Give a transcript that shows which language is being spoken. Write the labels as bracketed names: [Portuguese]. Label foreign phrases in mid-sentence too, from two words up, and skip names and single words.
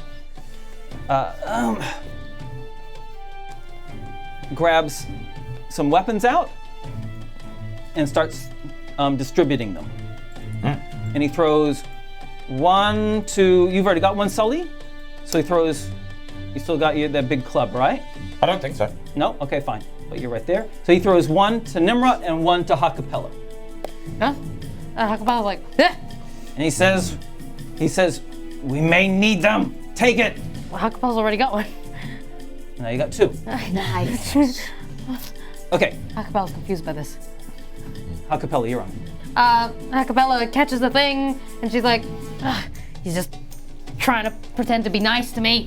[English] Grabs some weapons out and starts distributing them. And he throws 1, 2. You've already got one, Sully. So he throws. You still got that big club, right? I don't think so. No? Okay, fine. But you're right there. So he throws 1 to Tnemrot and 1 to Ha-Kapella. Huh? Ha-Kapella's like, eh. And he says, we may need them. Take it. Well, Ha-Kapella's already got one. Now you got 2. Nice. Okay, Ha-Kapella's confused by this. Ha-Kapella, you're on. Ha-Kapella catches the thing, and she's like, he's just trying to pretend to be nice to me.